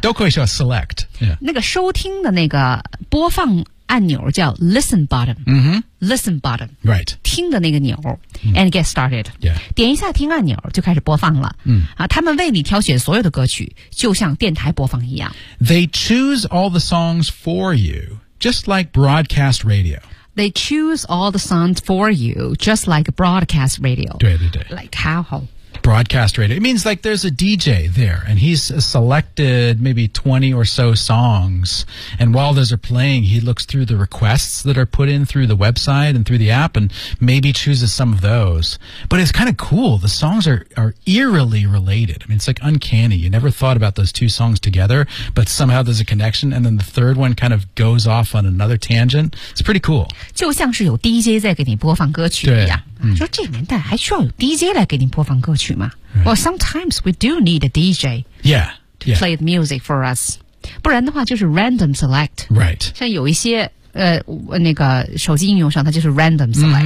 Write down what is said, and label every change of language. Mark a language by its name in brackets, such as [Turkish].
[Chinese] 对对对都可以说 select、yeah.。那个收听的那个播放按钮叫 listen button、 mm-hmm.。 [English] listen button。 right。 [Chinese] 听的那个钮。 [English] And get started、 yeah. [Chinese] 点一下听按钮就开始播放了、嗯啊、他们为你挑选所有的歌曲就像电台播放一样 [English] They choose all the songs for you Just like broadcast radio They choose all the songs for you Just like broadcast radio [Chinese] 对对对 [English] Like how Broadcast radio It means like there's a DJ there And he's selected maybe 20 or so songs And while those are playing He looks through the requests that are put in Through the website and through the app And maybe chooses some of those But it's kind of cool The songs are eerily related I mean it's like uncanny You never thought about those two songs together But somehow there's a connection And then the third one kind of goes off on another tangent It's pretty cool [Chinese] 就像是有 DJ 在给你播放歌曲一样嗯、说这年代还需要有 DJ 来给您播放歌曲吗、 [English] right. Well, sometimes we do need a DJ yeah, to yeah. play the music for us. [Chinese] 不然的话就是 [English] random select. Right. [Chinese] 像有一些、那个手机应用上它就是 random select.